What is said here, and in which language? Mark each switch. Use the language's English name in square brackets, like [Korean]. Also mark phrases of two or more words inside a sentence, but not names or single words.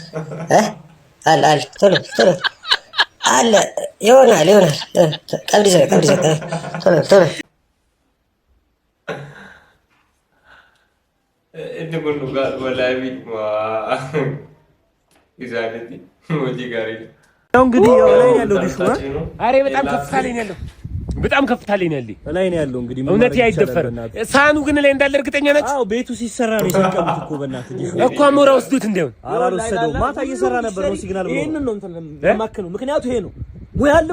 [Oromo] Tolo. Yoonaal. Qabdi jira. Tolo. Inni kun dhugaa walaabii isaaniiti hojii gaariidha. [Amharic] እንግዲህ ላይ ያለው ዲሹ አሬ በጣም ከፍታለኝ ያለው በጣም ከፍታለኝ ያለው ላይ ነው ያለው። እንግዲህ እውነት አይደፈርም። ሳህኑ ግን ላይ እንዳለ እርግጠኛ ናችሁ? አዎ ቤቱ ሲሰራ ነው የሰቀሉት እኮ በእናትህ ዲሹ እኮ አሞራ ወስዱት እንደው አላልወሰደው ማታ እየሰራ ነበር ነው ሲግናል ብሎ ይሄንን ነው እንትን ለማከኑ ምክንያቱ ይሄ ነው ሙያ አለው።